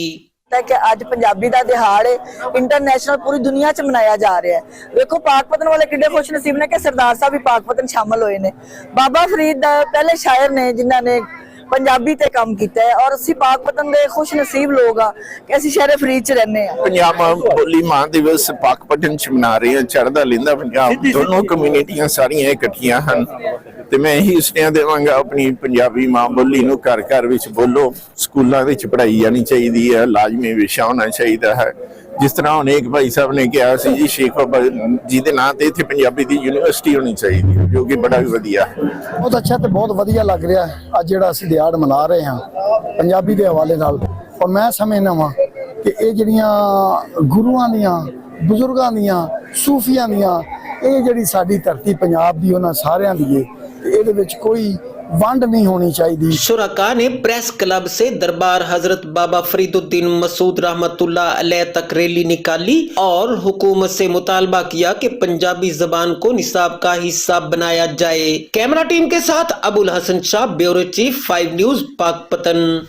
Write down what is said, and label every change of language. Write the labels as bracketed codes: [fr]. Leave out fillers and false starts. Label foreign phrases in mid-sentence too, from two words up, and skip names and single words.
[pa] کہ آج پنجابی دا دہاڑ انٹرنیشنل پوری دنیا چ منایا جا رہا ہے۔ دیکھو پاک پتن والے کڈے خوش نصیب نے کہ سردار صاحب بھی پاک پتن شامل ہوئے نے۔ بابا فرید پہلے شاعر نے جنہاں نے پنجابی تے کام کیتا ہے، اور اسی پاک پتن دے خوش نصیب لوگ ہاں کہ اسی شہر فرید چ رہنے ہیں۔ پنجاب بولی ماں دیوس پاک پتن چ منا رہے ہیں، چڑھدا لیندا پنجاب دونوں کمیونٹیاں ساریاں اکٹھیاں ہن تے میں یہی سنیہ دیواں گا اپنی پنجابی ماں بولی نو گھر گھر وچ بولو، سکولاں وچ پڑھائی جانی چاہیے ہے، لازمی وشا ہونا چاہیے ہے۔ جس طرح ہن ایک بھائی صاحب نے کہا سی جی شیخ بابا جی دے نام تے ایتھے پنجابی دی یونیورسٹی ہونی چاہیے، جو کہ بڑا ودیا ہے۔ بہت اچھا تے بہت ودیا لگ رہا ہے اج جڑا اسی دیہڑ منا رہے ہیں پنجابی دے حوالے نال، اور میں سمجھنا وا کہ یہ جڑیاں گروؤں دیاں بزرگاں دیاں صوفیاں دیاں یہ جڑی ساری دھرتی پنجاب دی انہاں ساریاں دی ہے تے اے دے وچ کوئی ونڈ نہیں ہونی چاہیے۔ [ur] شرکاء نے پریس کلب سے دربار حضرت بابا فرید الدین مسعود [ar] رحمۃ اللہ علیہ [ur] تک ریلی نکالی اور حکومت سے مطالبہ کیا کہ پنجابی زبان کو نصاب کا حصہ بنایا جائے۔ کیمرہ ٹیم کے ساتھ ابو الحسن شاہ، بیورو چیف 5 نیوز، پاک پتن۔